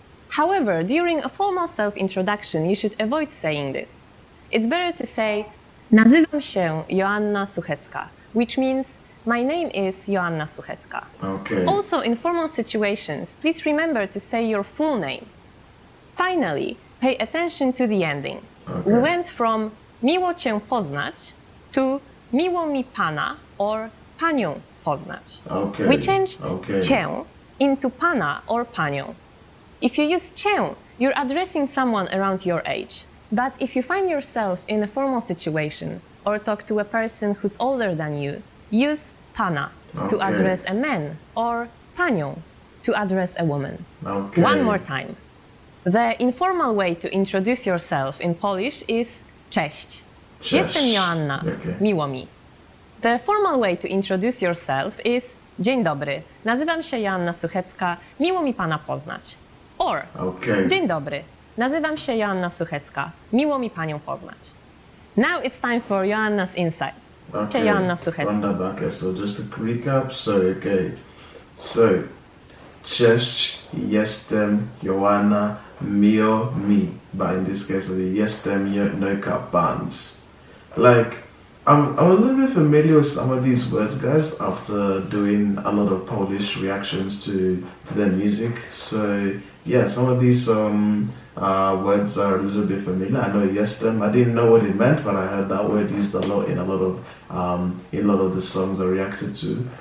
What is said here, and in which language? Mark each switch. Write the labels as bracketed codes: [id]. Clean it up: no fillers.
[en] However, during a formal self-introduction, you should avoid saying this. It's better to say nazywam się Joanna Suchecka, which means my name is Joanna Suchecka. Okay. Also, in formal situations, please remember to say your full name. Finally, pay attention to the ending. Okay. We went from [pl] miło cię poznać [en] to [pl] miło mi pana [en] or [pl] panią poznać. [en] Okay. We changed Okay. cię into pana or panią. If you use cię, you're addressing someone around your age. But if you find yourself in a formal situation or talk to a person who's older than you, use pana to Okay. address a man or panią to address a woman. Okay. One more time. The informal way to introduce yourself in Polish is cześć. [pl] Cześć. Jestem Joanna. [en] Okay. [pl] Miło mi. [en] The formal way to introduce yourself is dzień dobry. [pl] Nazywam się Joanna Suchecka. Miło mi pana poznać. Or [en] Okay. [pl] dzień dobry. Nazywam się Joanna Suchecka. Miło mi panią poznać. [en] Now it's time for Joanna's insights. Okay. [pl] Joanna Suchecka. [en] Run that back. Okay, so just to recap. [pl] So cześć, jestem Joanna, miło mi. [en] But in this case, jestem NoCapBarnz. Like, I'm a little bit familiar with some of these words, guys, after doing a lot of Polish reactions to their music. So yeah, some of these words are a little bit familiar. I know jestem. I didn't know what it meant, but I heard that word used a lot in a lot of the songs I reacted to.